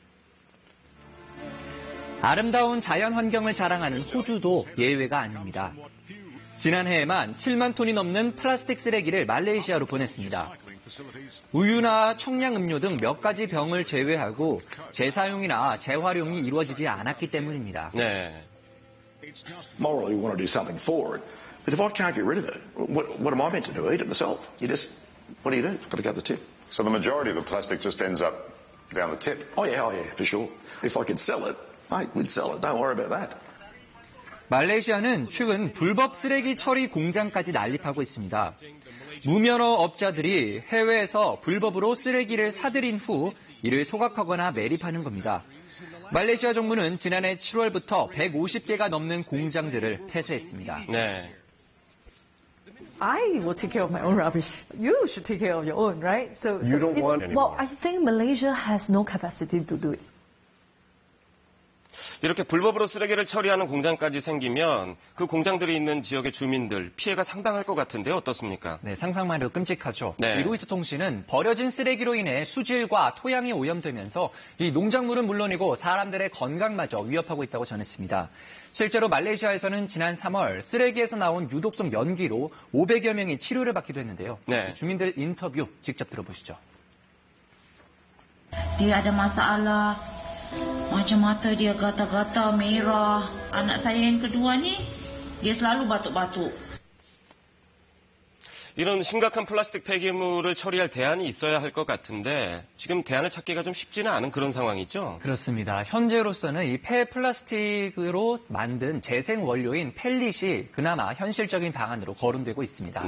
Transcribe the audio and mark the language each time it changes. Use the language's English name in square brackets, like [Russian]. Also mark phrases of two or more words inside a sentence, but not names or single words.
[Korean] 아름다운 자연 환경을 자랑하는 호주도 예외가 아닙니다. 지난해에만 7만 톤이 넘는 플라스틱 쓰레기를 말레이시아로 보냈습니다. 우유나 청량음료 등 몇 가지 병을 제외하고 재사용이나 재활용이 이루어지지 않았기 때문입니다. 네. [English] Morally, we want to do something for it. But if I can't get rid of it, what am I meant to do? Eat it myself? What do you do? It's got to go to the tip. So the majority of the plastic just ends up down the tip? Oh yeah, for sure. If I could sell it, mate, we'd sell it. Don't worry about that. [Korean] 말레이시아는 최근 불법 쓰레기 처리 공장까지 난립하고 있습니다. 무면허 업자들이 해외에서 불법으로 쓰레기를 사들인 후 이를 소각하거나 매립하는 겁니다. 말레이시아 정부는 지난해 7월부터 150개가 넘는 공장들을 폐쇄했습니다. 네. [English] I will take care of my own rubbish. You should take care of your own, right? So You don't want anymore. Well, I think Malaysia has no capacity to do it. [Korean] 이렇게 불법으로 쓰레기를 처리하는 공장까지 생기면 그 공장들이 있는 지역의 주민들 피해가 상당할 것 같은데요. 어떻습니까? 네, 상상만 해도 끔찍하죠. 네. 이 로이터 통신은 버려진 쓰레기로 인해 수질과 토양이 오염되면서 이 농작물은 물론이고 사람들의 건강마저 위협하고 있다고 전했습니다. 실제로 말레이시아에서는 지난 3월 쓰레기에서 나온 유독성 연기로 500여 명이 치료를 받기도 했는데요. 네. 주민들 인터뷰 직접 들어보시죠. [Malay] Dia ada masalah, macam mata dia gatal-gatal, merah. Anak saya yang kedua ni, dia selalu batuk-batuk. [Korean] 이런 심각한 플라스틱 폐기물을 처리할 대안이 있어야 할 것 같은데 지금 대안을 찾기가 좀 쉽지는 않은 그런 상황이죠? 그렇습니다. 현재로서는 이 폐플라스틱으로 만든 재생 원료인 펠릿이 그나마 현실적인 방안으로 거론되고 있습니다.